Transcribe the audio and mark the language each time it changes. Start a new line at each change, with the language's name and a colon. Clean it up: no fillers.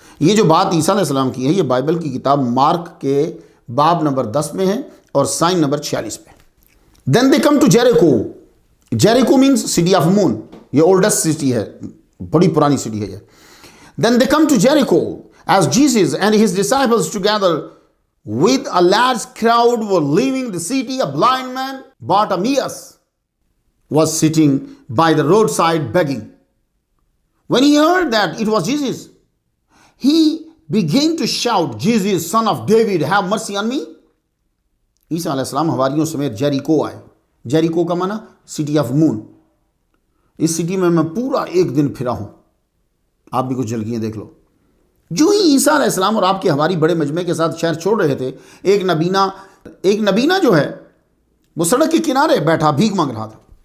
Urdu: یہ جو بات عیسیٰ علیہ السلام کی ہے، یہ بائبل کی کتاب مارک کے باب نمبر 10 میں ہے اور سائن نمبر 46 پہ.
English: Then they come to Jericho. Jericho means city of moon, یہ oldest city ہے،
Urdu: بڑی پرانی سٹی ہے یہ.
English: Then they come to Jericho as Jesus and his disciples together with a large crowd were leaving the city. A blind man, Bartimaeus, was sitting by the roadside begging. When he heard that it was Jesus, he began to shout, Jesus, son of David, have mercy on me.
Urdu: عیسیٰ علیہ السلام حواریوں سمیت جیریکو آئے. جیریکو کا معنی city of moon. اس city میں پورا ایک دن پھرا ہوں. آپ بھی کچھ جھلکیاں دیکھ لو. جو ہی عیسیٰ علیہ السلام اور آپ کے حواری بڑے مجمع کے ساتھ شہر چھوڑ رہے تھے، ایک نبینا جو ہے وہ سڑک کے کنارے بیٹھا بھیک مانگ رہا تھا.